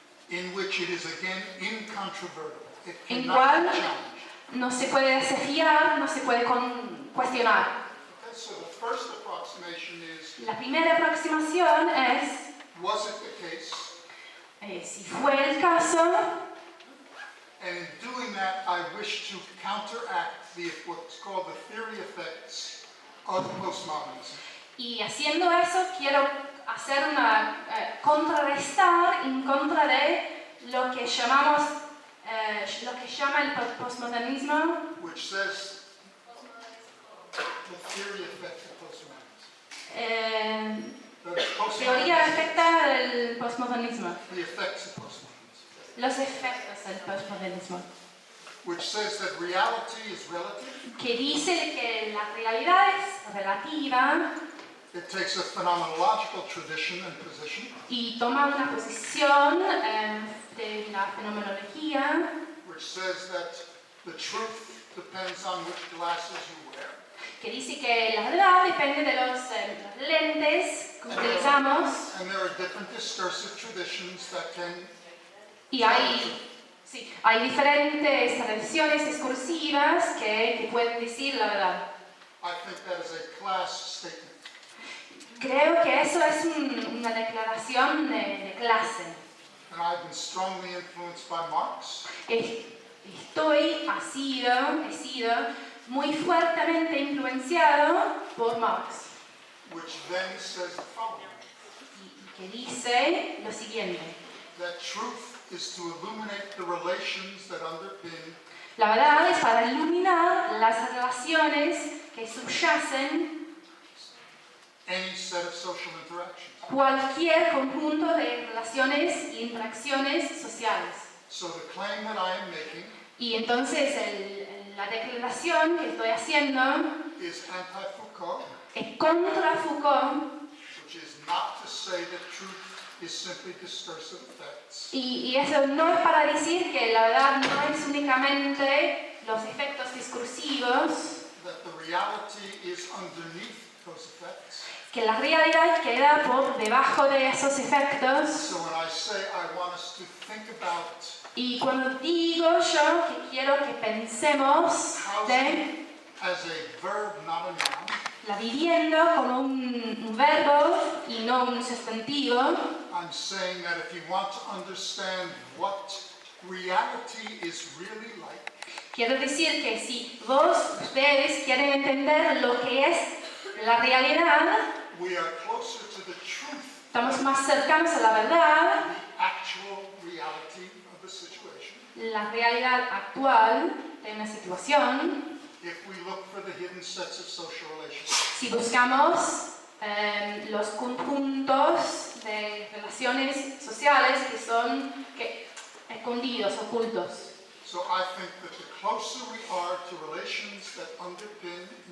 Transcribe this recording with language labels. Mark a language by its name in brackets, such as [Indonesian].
[English] In which it is again incontrovertible. It [Spanish] en [English] cannot [Spanish] cual [English] be challenged. [Spanish] no se puede desafiar, no se puede cuestionar. [English] Okay, so the first approximation is, [Spanish] La primera aproximación es, [English] was it the case? [Spanish] si fue el caso, [English] And in doing that, I wish to counteract what's called the theory effects of postmodernism. [Spanish] y haciendo eso quiero hacer contrarrestar en contra de lo que llamamos, lo que llama el postmodernismo, [English] Which says the theory effects of postmodernism. The [Spanish] teoría afecta del postmodernismo, [English] the effects of postmodernism. [Spanish] los efectos del postmodernismo, [English] Which says that reality is relative. [Spanish] que dice que la realidad es relativa [English] It takes a phenomenological tradition and position, [Spanish] y toma una posición de la fenomenología [English] which says that the truth depends on which glasses you wear. [Spanish] que dice que la verdad depende de los lentes que utilizamos [English] And there are different discursive traditions that can [Spanish] y hay diferentes tradiciones discursivas que pueden decir la verdad. [English] I think that is a class statement. [Spanish] Creo que eso es una declaración de clase. [English] And I've been strongly influenced by Marx. [Spanish] He sido muy fuertemente influenciado por Marx, [English] Which then says the following, [Spanish] que dice lo siguiente. [English] that truth is to illuminate the relations that underpin [Spanish] La verdad es para iluminar las relaciones que subyacen [English] any set of social interactions. [Spanish] cualquier conjunto de relaciones e interacciones sociales. [English] So the claim that I am making [Spanish] Y entonces la declaración que estoy haciendo [English] is anti-Foucault, [Spanish] es contra Foucault [English] which is not to say that truth is simply discursive effects, [Spanish] y eso no es para decir que la verdad no es únicamente los efectos discursivos, [English] that the reality is underneath those effects. [Spanish] que la realidad queda por debajo de esos efectos. [English] So when I say I want us to think about [Spanish] Y cuando digo yo que quiero que pensemos de [English] as a verb, not a noun, [Spanish] la vivienda como un verbo y no un sustantivo, [English] I'm saying that if you want to understand what reality is really like, [Spanish] quiero decir que si ustedes quieren entender lo que es la realidad, [English] we are closer to the truth, [Spanish] estamos más cercanos a la verdad, [English] the actual reality of the situation, [Spanish] la realidad actual de una situación, [English] if we look for the hidden sets of social relations. [Spanish] si buscamos los conjuntos de relaciones sociales que son escondidos, ocultos. [English] So I think that the closer we are to relations that underpin